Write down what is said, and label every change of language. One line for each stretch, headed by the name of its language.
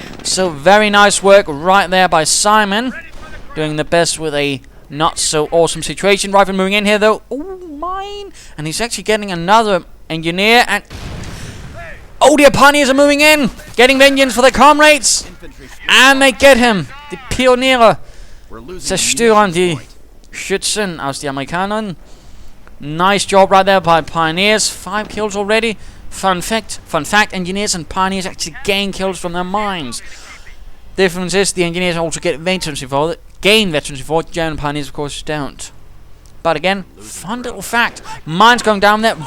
English: So very nice work right there by SIMON. Doing the best with a not so awesome situation. Rifle moving in here though. Oh, mine. And he's actually getting another engineer. And oh, the pioneers are moving in. Getting vengeance for their comrades. And they get him.
German: Die Pioniere zerstören die Schützen aus die Amerikanern.
English: Nice job right there by Pioneers. 5 kills already. Fun fact, engineers and Pioneers actually gain kills from their mines. Difference is the engineers also get veterancy for it. Gain veterancy for it. German Pioneers, of course, don't. But again, fun little fact. Mines going down there.